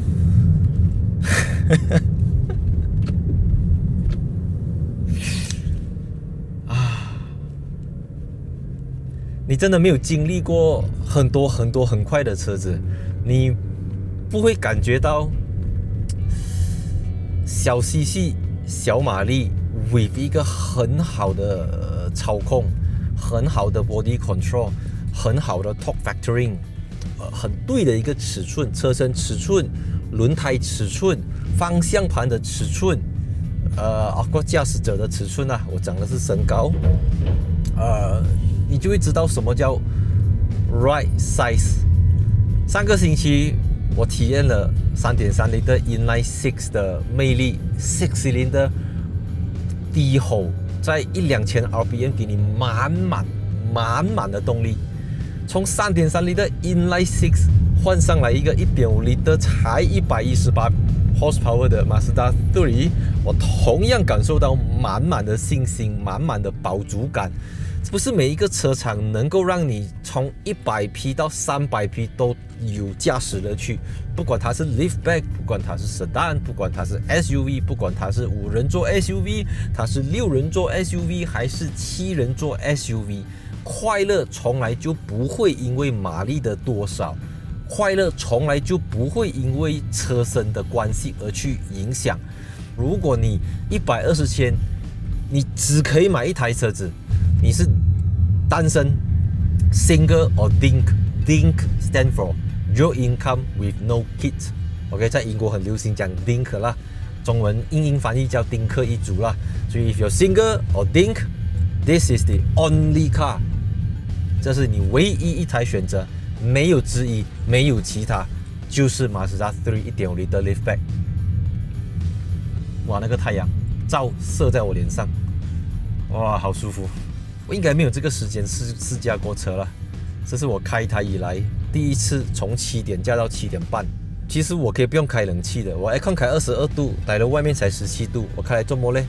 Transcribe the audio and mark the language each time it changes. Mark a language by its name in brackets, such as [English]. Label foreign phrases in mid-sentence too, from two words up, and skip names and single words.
[Chinese] 你真的沒有經歷過很多很快的車子，你不會感覺到小 CC 小馬力 with 一個很好的操控很好的 [English] body control， [Chinese] 很好的 [English] torque vectoring， [Chinese] 很对的一个尺寸，车身尺寸、轮胎尺寸、方向盘的尺寸，包括驾駛者的尺寸啊，我講的是身高，你就會知道什麼叫 [English] right size。 [Chinese] 上個星期我體驗了 [English] 3.3 litre inline 6 [Chinese] 的魅力 ，6 cylinder 低吼，在1-2000 RPM 給你滿滿的動力。從 [English] 3.3 litre inline 6 [Chinese] 換上來一個 1.5 litre 才118 horsepower 的 Mazda 3，我同樣感受到滿滿的信心，滿滿的飽足感。不是每一個車廠能夠讓你從100匹到300匹都有駕駛樂趣，不管它是 liftback， 不管它是 sedan， 不管它是 SUV， 不管它是5人座 SUV， 它是6人座 SUV， 還是7人座 SUV，快樂從來就不會因為馬力的多少，快樂從來就不會因為車身的關係而去影響。如果你120千，你只可以買一台車子，你是單身 [English] single or DINK stand for dual income with no kids。 [Chinese] OK， 在英國很流行講 DINK 啦，中文英翻譯叫丁克一族啦。 [English] 所以 if you're single or DINK， this is the only car， [Chinese] 這是你唯一一台選擇，沒有之一，沒有其他，就是 Mazda 3 1.5 litre liftback。哇，那個太陽照射在我臉上，哇，好舒服。我應該沒有這個時間試駕過車了，這是我開台以來第一次從7點駕到7點半。其實我可以不用開冷氣的，我 aircon 開22度，待了外面才17度，我開來做麼嘞？